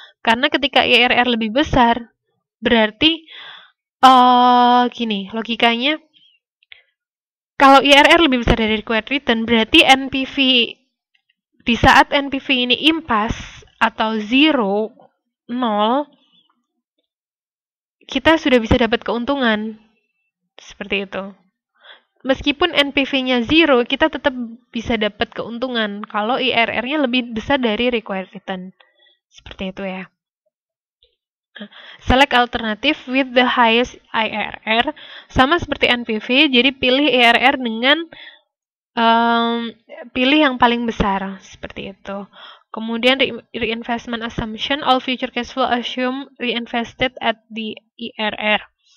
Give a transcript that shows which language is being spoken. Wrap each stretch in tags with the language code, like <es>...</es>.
<id>Karena ketika IRR lebih besar, berarti gini, logikanya, kalau IRR lebih besar dari required return, berarti NPV, di saat NPV ini impasse atau 0, 0, kita sudah bisa dapat keuntungan. Seperti itu. Meskipun NPV-nya 0, kita tetap bisa dapat keuntungan kalau IRR-nya lebih besar dari required return. Seperti itu ya.</id> <en>Select alternative with the highest IRR.</en> <id>Sama seperti NPV, jadi pilih IRR dengan pilih yang paling besar. Seperti itu. Kemudian</id> <en>reinvestment assumption, all future cash flow assume reinvested at the IRR.</en>